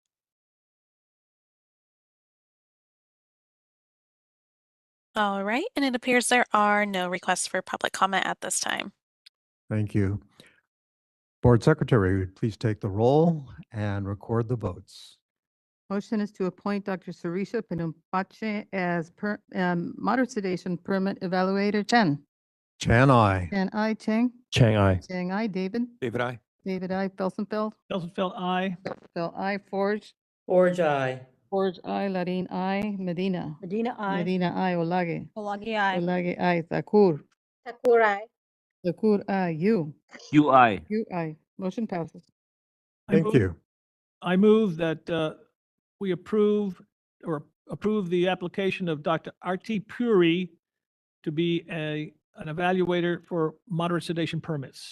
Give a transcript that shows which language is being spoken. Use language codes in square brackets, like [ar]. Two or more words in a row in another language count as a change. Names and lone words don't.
[en] All right, and it appears there are no requests for public comment at this time. Thank you. Board Secretary, please take the roll and record the votes. Motion is to appoint Dr. Surisha Penumpache as moderate sedation permit evaluator. Chen. Chan, aye. Chen, I. Cheng. Chang, aye. Cheng, I. David. David, I. David, I. Felsenfeld. Felsenfeld, aye. Felsenfeld, I. Forge. Forge, aye. George, I, Larin, I, Medina. Medina, I. Medina, I, Olage. Olagi, aye. Olage, I, Thakur. Thakur, aye. Thakur, I, you. You I. You, I. Motion passes. I Thank move- you. I move that we approve the application of Dr. Arti Puri to be an evaluator for moderate sedation permits.